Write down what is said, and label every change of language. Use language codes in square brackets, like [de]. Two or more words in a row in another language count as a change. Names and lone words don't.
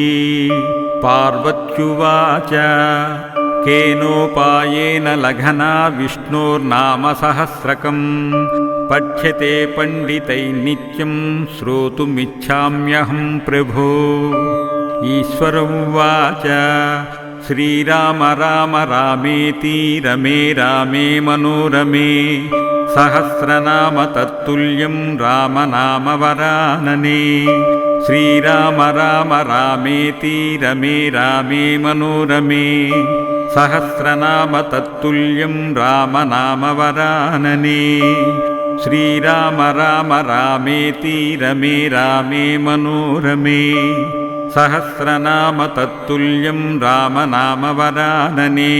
[sa] पार्वत्युवाच केनोपायेन लघना विष्णोर्नाम सहस्रकं पठ्यते पण्डितैः नित्यं श्रोतुमिच्छाम्यहं प्रभो ईश्वर उवाच श्रीराम राम रामेति रमे रामे मनोरमे सहस्रनाम तत्तुल्यं रामनाम वरानने श्रीराम राम रामेति रमे रामे मनोरमे సహస్రనామ తత్తుల్యం రామనామవరాననే. శ్రీరామ రామ రామేతి రమే రామే మనోరమే. సహస్రనామ తత్తుల్యం రామనామవరాననే.